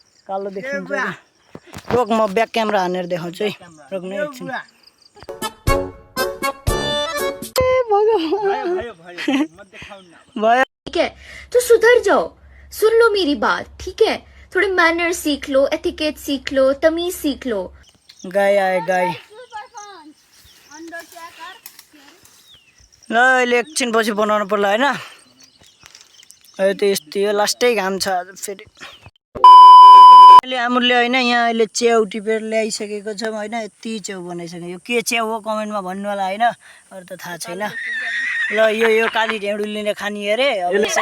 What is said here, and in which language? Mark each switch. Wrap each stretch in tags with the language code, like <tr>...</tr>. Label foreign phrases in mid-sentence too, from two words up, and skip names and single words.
<ne>कालो देखिन्छ रोक म</ne> <en>back camera</en> <ne>हानेर देखाउँछु है रोक्नु एकछिन भयो</ne> <hi>ठीक है तो सुधर जाओ सुन लो मेरी बात ठीक है थोड़े मैनर सीख लो एथिकेट सीख लो तमीज सीख लो</hi> <ne>गाई आए गाई ल अहिले एकछिन पछि बनाउनु पर्ला होइन अहिले त यस्तो यो लास्टै घाम छ आज फेरि अहिले हामीले होइन यहाँ अहिले च्याउ टिपेर ल्याइसकेको छौँ होइन यति च्याउ बनाइसक्यो यो के च्याउ हो कमेन्टमा भन्नु होला होइन अरू त थाहा छैन ल यो काली ढेँडुलीले खाने अरे अब</ne>